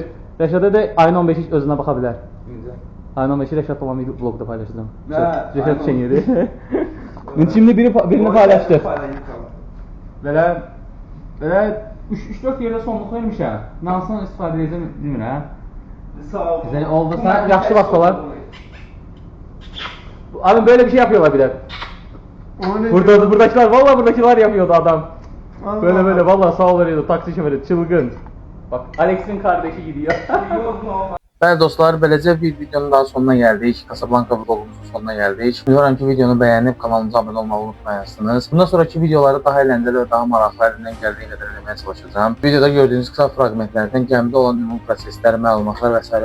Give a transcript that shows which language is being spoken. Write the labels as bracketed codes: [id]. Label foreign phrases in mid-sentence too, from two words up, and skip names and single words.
[az] Rəşada da ayın 15 özünə baxa bilər. Ayın 15 Rəşad olan vlogda paylaşacağım. Rəşad Şenyeri. Şimdi birini paylaşdıq. Belə 3-4 yerdə sonluq vermişəm. Hansından istifadə edəcəm bilmirəm. Sağ ol. Güzel oldusa yaxşı başlalar. [tr] Abi böyle bir şey yapıyorlar bir de. Buradakiler yapıyordu adam. Böyle vallahi sağ ol veriyordu taksi şoförü çılgın. Bak Alex'in kardeşi gidiyor. [az] Bəli dostlar, beləcə bir videonun daha sonuna gəldik. Casablanca vlogumuzun sonuna gəldik. [tr] Umuyorum ki [az] videonu bəyənib kanalımıza abunə olmağı unutmayasınız. Bundan sonraki videoları daha əyləncəli və daha maraqlı əlimdən gəldiyi qədər eləməyə çalışacağım. Videoda gördüyünüz kısa fragmentlərdən gəmidə olan ümumi proseslər, məlumatlar və s.